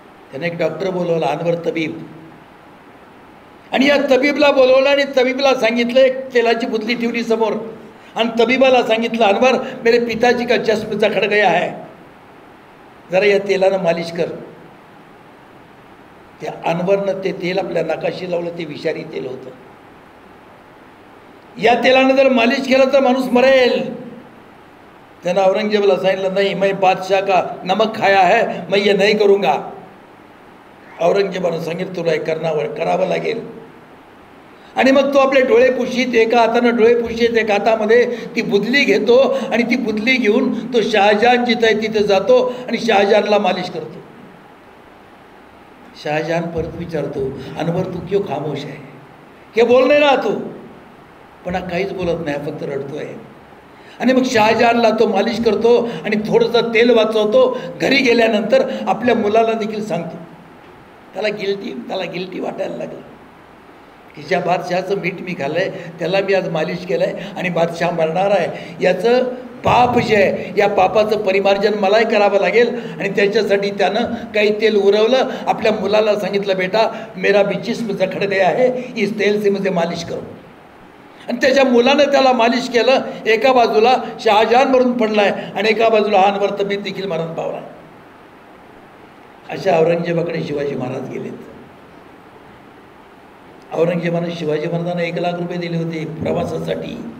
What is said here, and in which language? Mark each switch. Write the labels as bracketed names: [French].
[Marathi] त्याने एक डॉक्टर बोलवला, अनवर तबीब. आणि या तबीबला बोलवलं आणि तबीबला सांगितलं, एक तेलाची बुतली ठेवली समोर आणि तबीबाला सांगितलं, अनवर [Hindi] मेरे पिताजी का जस्म जखड़ गया है, [Marathi] जरा या तेलानं मालिश कर. त्या अनवरनं ते तेल आपल्या नाकाशी लावलं. ते विषारी तेल होतं. या तेलानं जर मालिश केलं तर माणूस मरेल. त्यानं औरंगजेबाला सांगितलं, [Hindi] नाही मैं बादशाह का नमक खाया है, मैं ये नहीं करूँगा. [Marathi] औरंगजेबानं सांगितलं, तुला हे करावं लागेल. आणि मग तो आपले डोळे पुशीत, एका हातानं डोळे पुशीत, एका हातामध्ये ती बुदली घेतो आणि ती बुदली घेऊन तो शहाजहान जिथं आहे तिथं जातो आणि शहाजहानला मालिश करतो. शहाजहान परत विचारतो, अनवर तू [Hindi] क्यों खामोश [Marathi] आहे? हे बोल नाही ना तू? पण हा काहीच बोलत नाही, फक्त रडतोय. आणि मग शहाजहानला तो मालिश करतो आणि थोडंसं तेल वाचवतो. घरी गेल्यानंतर आपल्या मुलाला देखील सांगतो. त्याला गिल्टी वाटायला लागलं की ज्या बादशहाचं मीठ मी खाल्लंय त्याला मी आज मालिश केलंय आणि बादशाह मरणार आहे. याचं पाप जे आहे, या पापाचं परिमार्जन मलाही करावं लागेल. आणि त्याच्यासाठी त्यानं काही तेल उरवलं. आपल्या मुलाला सांगितलं, [Hindi] बेटा मेरा भी जिस्म जखड़ गया है, इस तेल से मुझे मालिश करो. [Marathi] आणि त्याच्या मुलानं त्याला मालिश केलं. एका बाजूला शहाजहान मरून पडलाय आणि एका बाजूला अनवर तबीब देखील मरण पावलाय. अशा औरंगजेबाकडे शिवाजी महाराज गेलेत. औरंगजेबानं शिवाजी महाराजांना 1 लाख रुपये दिले होते प्रवासासाठी.